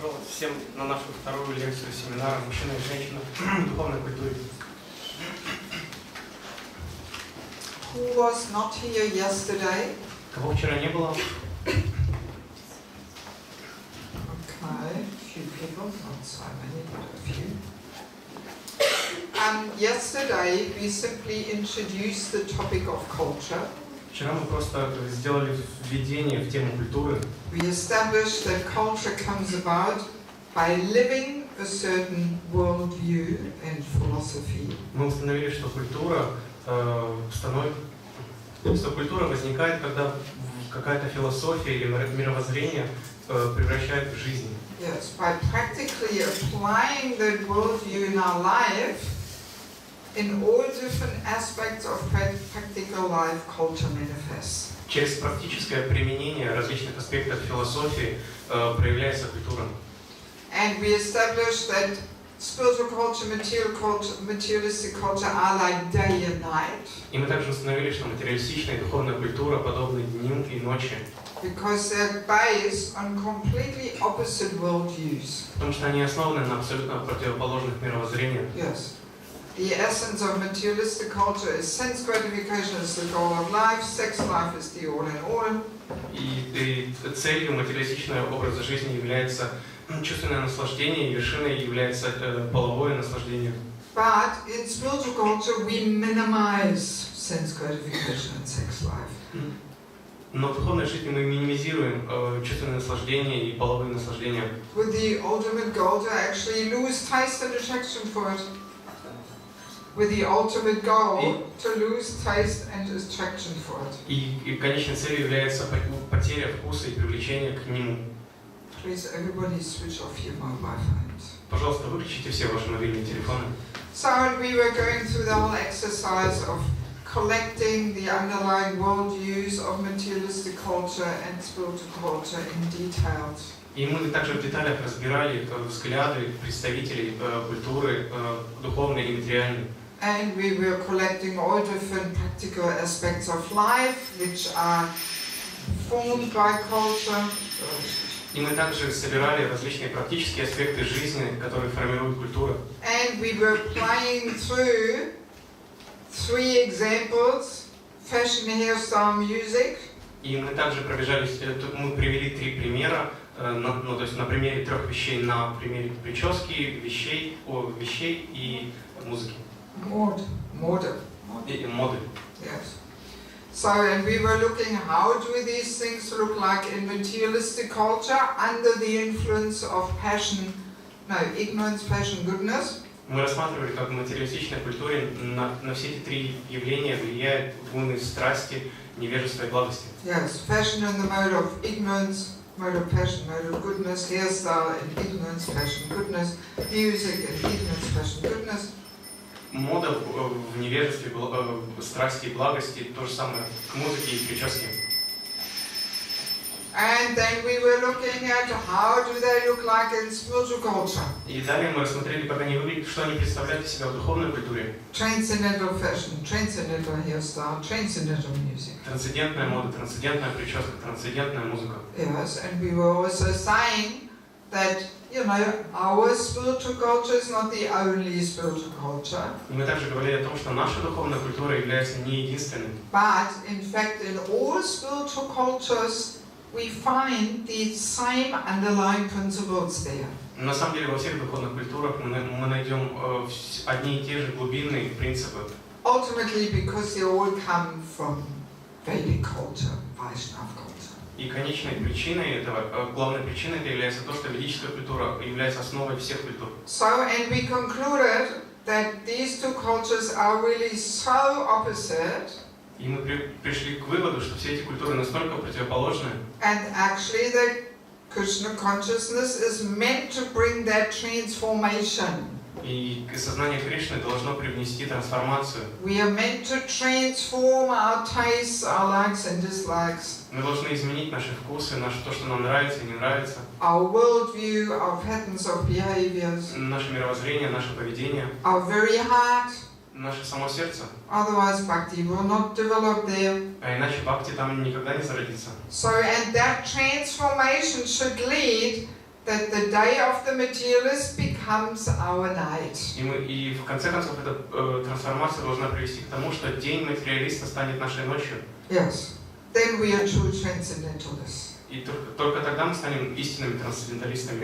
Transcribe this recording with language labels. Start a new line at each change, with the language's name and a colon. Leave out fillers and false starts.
Russian: всем на нашу вторую лекцию семинара «Мужчина и женщина в духовной культуре».
English: Who was not here yesterday?
Russian: Кого вчера не было?
English: Okay, few people, not so many, but a few. Yesterday we simply introduced the topic of culture.
Russian: Вчера мы просто сделали введение в тему культуры.
English: We established that culture comes about by living a certain worldview and philosophy.
Russian: Мы установили, что культура возникает, когда какая-то философия или мировоззрение превращает в жизнь.
English: Yes, by practically applying that worldview in our life, in all different aspects of practical life, culture manifests.
Russian: Через практическое применение различных аспектов философии проявляется культура.
English: And we established that spiritual culture, materialistic culture are like day and night.
Russian: И мы также установили, что материалистичная и духовная культура подобны дню и ночи.
English: Because they're based on completely opposite worldviews.
Russian: Потому что они основаны на абсолютно противоположных мировоззрениях.
English: Yes. The essence of materialistic culture is sense gratification is the goal of life, sex life is the all in all.
Russian: И целью материалистичного образа жизни является чувственное наслаждение, и вершиной является половое наслаждение.
English: But in spiritual culture we minimize sense gratification and sex life.
Russian: Но в духовной жизни мы минимизируем чувственное наслаждение и половые наслаждения.
English: With the ultimate goal to actually lose taste and attraction for it. With the ultimate goal to lose taste and attraction for it.
Russian: И конечной целью является потеря вкуса и привлечение к нему.
English: Please, everybody switch off your mobile phones.
Russian: Пожалуйста, выключите все ваши мобильные телефоны.
English: So we were going through the whole exercise of collecting the underlying worldviews of materialistic culture and spiritual culture in detail.
Russian: И мы также в деталях разбирали взгляды представителей культуры духовной и материальной.
English: And we were collecting all different practical aspects of life which are formed by culture.
Russian: И мы также собирали различные практические аспекты жизни, которые формируют культуру.
English: And we were playing through 3 examples: fashion, hairstyle, music.
Russian: И мы также мы привели 3 примера, то есть на примере 3 вещей, на примере прически, вещей и музыки. Моды. И моды.
English: Yes. So, and we were looking how do these things look like in materialistic culture under the influence of ignorance, passion, goodness.
Russian: Мы рассматривали, как в материалистичной культуре на все эти 3 явления влияют гуны страсти, невежества и благости.
English: Yes, fashion in the mode of ignorance, mode of passion, mode of goodness, hairstyle in ignorance, passion, goodness, music in ignorance, passion, goodness.
Russian: Мода в невежестве, страсти и благости, то же самое к музыке и прическе.
English: And then we were looking at how do they look like in spiritual culture.
Russian: И далее мы рассмотрели, как они выглядят, что они представляют из себя в духовной культуре.
English: Transcendental fashion, transcendental hairstyle, transcendental music.
Russian: Трансцендентная мода, трансцендентная прическа, трансцендентная музыка.
English: Yes, and we were also saying that, our spiritual culture is not the only spiritual culture.
Russian: И мы также говорили о том, что наша духовная культура является не единственной.
English: But, in fact, in all spiritual cultures, we find the same underlying principles there.
Russian: На самом деле во всех духовных культурах мы найдем одни и те же глубинные принципы.
English: Ultimately, because they all come from Vedic culture, Vaishnava culture.
Russian: И конечной причиной этого, главной причиной это является то, что ведическая культура является основой всех культур.
English: So, and we concluded that these 2 cultures are really so opposite.
Russian: И мы пришли к выводу, что все эти культуры настолько противоположны.
English: And actually, that Krishna consciousness is meant to bring that transformation.
Russian: И сознание Кришны должно привнести трансформацию.
English: We are meant to transform our tastes, our likes and dislikes.
Russian: Мы должны изменить наши вкусы, то, что нам нравится и не нравится.
English: Our worldview, our patterns of behaviors.
Russian: Наше мировоззрение, наше поведение.
English: Our very heart.
Russian: Наше само сердце.
English: Otherwise, bhakti will not develop there.
Russian: А иначе бхакти там никогда не зародится.
English: So, and that transformation should lead that the day of the materialist becomes our night.
Russian: И в конце концов эта трансформация должна привести к тому, что день материалиста станет нашей ночью.
English: Yes. Then we are true transcendentalists.
Russian: И только тогда мы станем истинными трансценденталистами.